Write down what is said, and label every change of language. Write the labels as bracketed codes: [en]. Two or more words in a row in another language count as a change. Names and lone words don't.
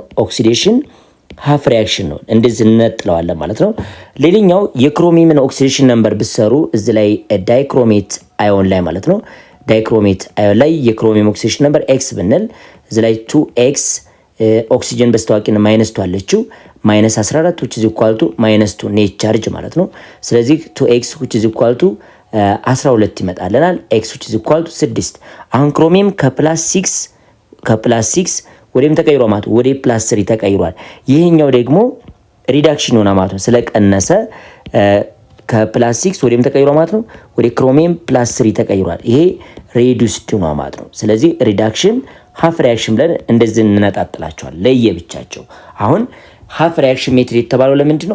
[en] oxidation half reaction [am] ነው። እንደዚህ እንነጥለዋለን ማለት ነው። ሌላኛው የክሮሚየምን [en] oxidation number [am] ብትሰሩ እዚህ ላይ [en] dichromate ion [am] ላይ ማለት ነው። [en] dichromate ion [am] ላይ የክሮሚየም [en] oxidation number x [am] ብንል እዚህ ላይ 2x ኦክሲጅን በስተዋቂና ማይነስ 2 አለችው ማይነስ 14 [en] which is equal to minus 2 net charge [am] ማለት ነው። ስለዚህ 2x [en] which is equal to 12 [am] ይመጣልናል። x [en] which is equal to 6። [am] አሁን ክሮሚየም ከፕላስ 6 ወደም ተቀይሯል ማለት ወደ ፕላስ 3 ተቀይሯል። ይሄኛው ደግሞ ሪዳክሽን ሆነ ማለት ነው። ስለቀነሰ ከፕላስ 6 ወደም ተቀይሯል ማለት ነው። ወደ ክሮሚየም ፕላስ 3 ተቀይሯል። ይሄ ሬዱስድ ነው ማለት ነው። ስለዚህ [en] reduction half reaction [am] ብለን እንደዚህ እንነጣጥላቸዋል ለየብቻቸው። አሁን [en] half reaction method [am] የተባለው ለምንድን ነው?